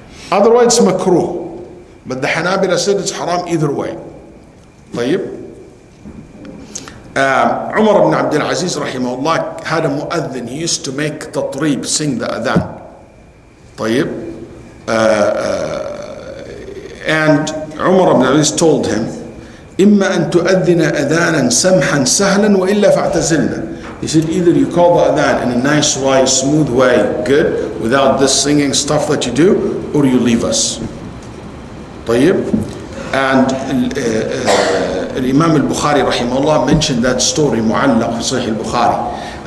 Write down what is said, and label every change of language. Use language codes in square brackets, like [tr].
[en] Otherwise, it's makruh. But the Hanabila said it's haram either way. [ar] طيب. [en] Umar ibn Abdul Aziz rahimahullah had a mu'adhin. He used to make tatrib, sing the adhan. [ar] طيب. [en] And Umar ibn Aziz told him, [ar] إما أن تؤذن أذانا سمحا سهلا وإلا فاعتزلنا. [en] He said, either you call the adhan in a nice way, smooth way, good, without this singing stuff that you do, or you leave us. [ar] طيب. [en] And Imam al-Bukhari rahimahullah mentioned that story [ar] معلق في صحيح البخاري.